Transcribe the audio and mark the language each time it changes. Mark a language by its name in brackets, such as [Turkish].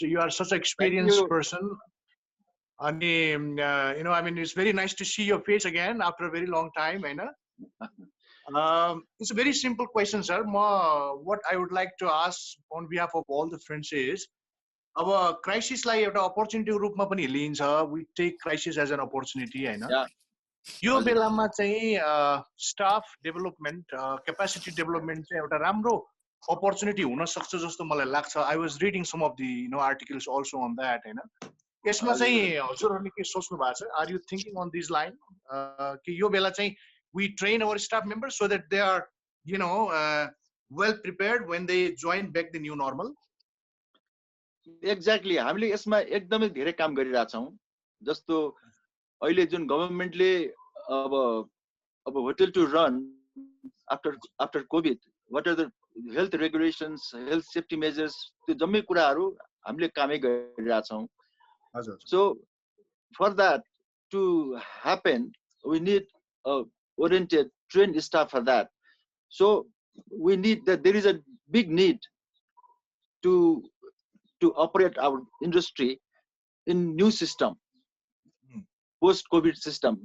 [English] You are such an experienced person. And, it's very nice to see your face again after a very long time. It's a very simple question, sir. What I would like to ask on behalf of all the friends is, our crisis like an opportunity [Nepali] रूपमा पनि लिन्छ. [English] We take crisis as an opportunity, Yeah. [Nepali] यो बेलामा चाहिँ staff development, capacity development चाहिँ एउटा राम्रो opportunity हुन सक्छ जस्तो मलाई लाग्छ. [English] I was reading some of the articles also on that, [Nepali] यसमा चाहिँ हजुरहरूले के सोच्नु भएको छ? [English] Are you thinking on this line? [Nepali] कि यो बेला चाहिँ [English] we train our staff members so that they are well prepared when they join back the new normal? Exactly. [Nepali] हामीले यसमा एकदमै धेरै काम गरिरहेछौँ. जस्तो अहिले जुन गभर्नमेन्टले अब [English] hotel to run after covid, what are the health regulations, health safety measures, [Nepali] त्यो जम्मै कुराहरू हामीले कामै गरिरहेछौँ. [English] So for that to happen, we need a oriented, trained staff for that. So we need that. There is a big need to operate our industry in new system, post-COVID system.